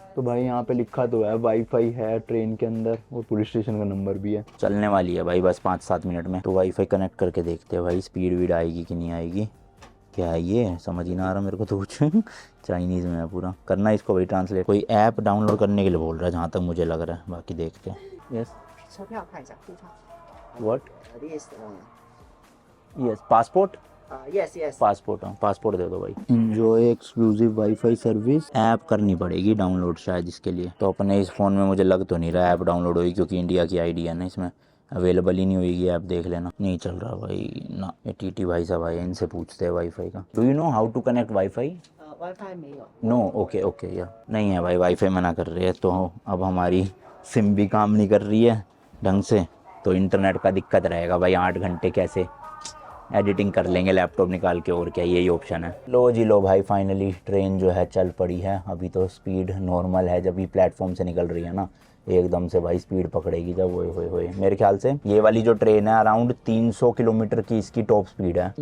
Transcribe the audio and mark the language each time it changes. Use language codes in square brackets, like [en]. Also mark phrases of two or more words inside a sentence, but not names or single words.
[hi] तो भाई यहाँ पे लिखा तो है वाईफाई है ट्रेन के अंदर, और [en] police station [hi] का नंबर भी है। चलने वाली है भाई बस 5-7 मिनट में, तो वाईफाई कनेक्ट करके देखते हैं भाई स्पीड वीड आएगी कि नहीं आएगी। क्या है ये, समझ ही ना आ रहा मेरे को तो कुछ चाइनीज़ में है पूरा। करना है इसको भाई ट्रांसलेट, कोई ऐप डाउनलोड करने के लिए बोल रहा है जहाँ तक मुझे लग रहा है, बाकी देखते हैं। [en] यस [zh] 车票看一下，护照。 [en] व्हाट This yes passport, yes yes。 [hi] पासपोर्ट, हाँ पासपोर्ट दे दो भाई। [en] Enjoy exclusive WiFi service, [hi] ऐप करनी पड़ेगी डाउनलोड शायद इसके लिए। तो अपने इस फ़ोन में मुझे लग तो नहीं रहा ऐप डाउनलोड होगी, क्योंकि इंडिया की आईडी है ना इसमें, अवेलेबल ही नहीं होगी ऐप, देख लेना। नहीं चल रहा भाई ना, ये टीटी भाई साहब आए, इनसे पूछते हैं वाईफाई का। [en] Do you know how to connect WiFi? [zh] WiFi 没有。 [en] No OK OK [hi] या नहीं है भाई, वाईफाई मना कर रही है। तो अब हमारी सिम भी काम नहीं कर रही है ढंग से, तो इंटरनेट का दिक्कत रहेगा भाई। 8 घंटे कैसे एडिटिंग कर लेंगे लैपटॉप निकाल के, और क्या यही ऑप्शन है। लो जी लो भाई, फाइनली ट्रेन जो है चल पड़ी है। अभी तो स्पीड नॉर्मल है, जब भी प्लेटफॉर्म से निकल रही है ना एकदम से भाई स्पीड पकड़ेगी जब, होए मेरे ख्याल से ये वाली जो ट्रेन है अराउंड 300 किलोमीटर की इसकी [en] top speed [hi] है।